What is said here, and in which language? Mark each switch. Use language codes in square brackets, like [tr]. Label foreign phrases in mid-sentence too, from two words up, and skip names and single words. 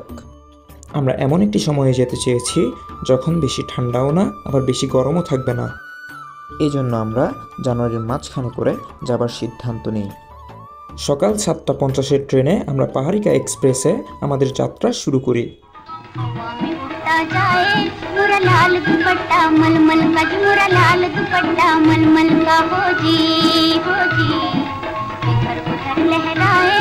[bn] আমরা এমন একটি সময়ে যেতে চেয়েছি যখন বেশি ঠান্ডাও না, আবার বেশি গরমও থাকবে না। এই জন্য আমরা জানুয়ারির মাঝখানে করে যাবার সিদ্ধান্ত নিই। সকাল 7:50 ট্রেনে আমরা পাহাড়িকা এক্সপ্রেসে আমাদের যাত্রা শুরু করি। [hi] मोरा लाल दुपट्टा मलमल का जी, मोरा लाल दुपट्टा मलमल का हो जी इधर उधर लहराए।